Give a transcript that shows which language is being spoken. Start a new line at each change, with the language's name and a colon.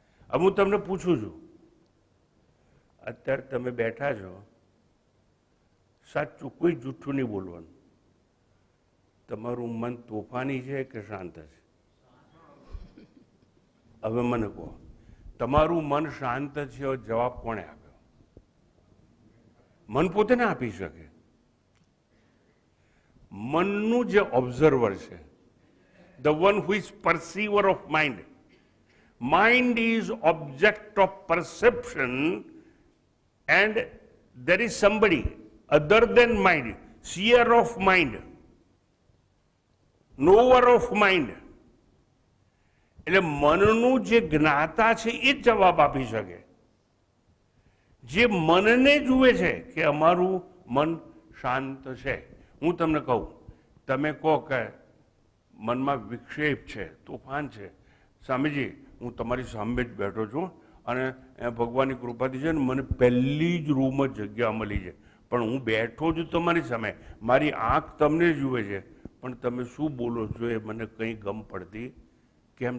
Gujarati: હવે હું તમને પૂછું છું, અત્યારે તમે બેઠા છો, સાચું કોઈ જૂઠું નહીં બોલવાનું. તમારું મન તોફાની છે કે શાંત છે? હવે મને કહો, તમારું મન શાંત છે, જવાબ કોણે આપ્યો? મન પોતે ના આપી શકે. મનનું જે ઓબ્ઝર્વર છે,
English: the one who is perceiver of mind, mind is object of perception, and there is somebody other than mind, seer of mind, knower of mind.
Gujarati: એટલે મનનું જે જ્ઞાતા છે એ જ જવાબ આપી શકે. જે મનને જુએ છે કે અમારું મન શાંત છે. હું તમને કહું, તમે કહો કે મનમાં વિક્ષેપ છે, તોફાન છે, સ્વામીજી હું તમારી સામે જ બેઠો છું અને ભગવાનની કૃપાથી છે ને મને પહેલી જ રૂમમાં જગ્યા મળી છે, પણ હું બેઠો છું તમારી સામે, મારી આંખ તમને જુએ છે, પણ તમે શું બોલો છો એ મને કંઈ ગમ પડતી. કેમ?